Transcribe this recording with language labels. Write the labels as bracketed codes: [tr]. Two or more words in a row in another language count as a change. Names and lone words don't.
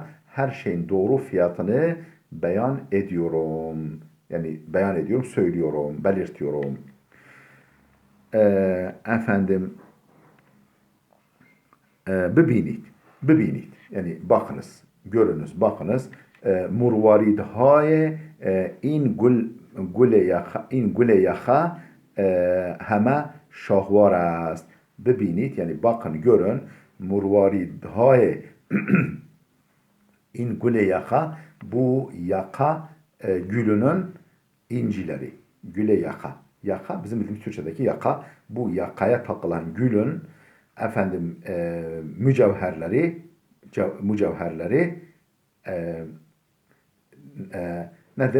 [tr] Her şeyin doğru fiyatını beyan ediyorum. Yani beyan ediyorum, söylüyorum, belirtiyorum. [fa] Efendim ببینید. ببینید. [tr] Yani bakınız, görünüz, bakınız. [fa] Murvaridhay این گل یخه همه شاهوار است. [tr] ببینید yani bakın görün [fa] مرواریدهای این گل یخه [tr] bu yaka gülünün incileri. [fa] گل یخه. [tr] Yaka bizim bildiğimiz Türkçedeki yaka. Bu yakaya takılan gülün efendim mücevherleri nedir?